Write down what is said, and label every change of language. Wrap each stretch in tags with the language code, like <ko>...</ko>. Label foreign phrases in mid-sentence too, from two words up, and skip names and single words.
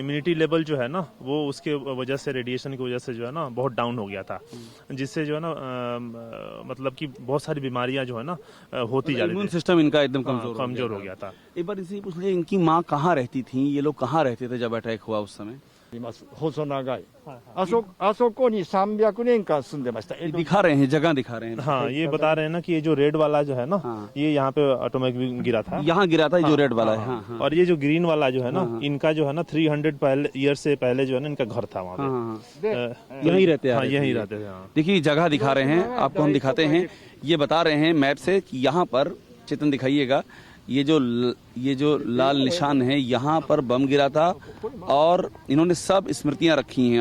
<en>immunity level</en> <hi>जो है ना, वो उसके वजह से, रेडिएशन की वजह से जो है ना बहुत डाउन हो गया था, जिससे जो है ना मतलब कि बहुत सारी बीमारियां जो है ना होती जा रही थी।</hi> <en>immune system</en> <hi>इनका एकदम कमजोर हो गया था। एक बार इसे पूछ लीजिए, इनकी माँ कहाँ रहती थी, ये लोग कहाँ रहते थे जब अटैक हुआ उस समय।</hi> <ja>細長い。あそこに300年間住んでました。</ja> <hi>दिखा रहे हैं, जगह दिखा रहे हैं। हाँ, ये बता रहे हैं ना कि ये जो रेड वाला जो है ना, ये यहाँ पे ऑटोमेटिक गिरा था, यहाँ गिरा था, जो रेड वाला है। हाँ। और ये जो ग्रीन वाला जो है ना, इनका जो है ना 300 ईयर से पहले जो है ना इनका घर था वहाँ पे। यहीं रहते हैं। यहीं रहते थे। देखिए जगह दिखा रहे हैं, आपको हम दिखाते हैं। ये बता रहे हैं मैप से कि यहाँ पर, चित्रण दिखाइएगा, ये जो लाल निशान है, यहाँ पर बम गिरा था, और इन्होंने सब स्मृतियां रखी हैं।</hi>